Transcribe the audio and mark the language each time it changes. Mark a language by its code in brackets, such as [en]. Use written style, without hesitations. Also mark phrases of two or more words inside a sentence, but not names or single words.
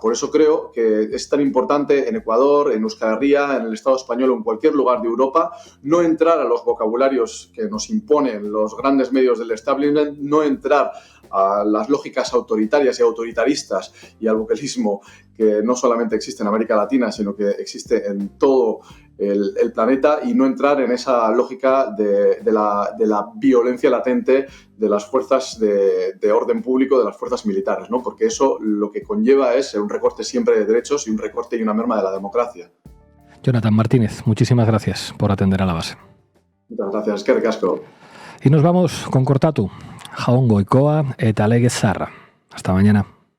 [es] Por eso creo que es tan importante en Ecuador, en Euskal Herria, en el Estado español o en cualquier lugar de Europa, no entrar a los vocabularios que nos imponen los grandes medios del establishment, no entrar a las lógicas autoritarias y autoritaristas y al buquelismo que no solamente existe en América Latina, sino que existe en todo el planeta, y no entrar en esa lógica de la violencia latente de las fuerzas de orden público, de las fuerzas militares, ¿no? Porque eso lo que conlleva es un recorte siempre de derechos y un recorte y una merma de la democracia. Jonathan Martínez, muchísimas gracias por atender a la base. Muchas gracias, [eu] eskerrik asko. [es] Y nos vamos con Kortatu, Jaun Goikoa eta Legez Zaharra. Hasta mañana.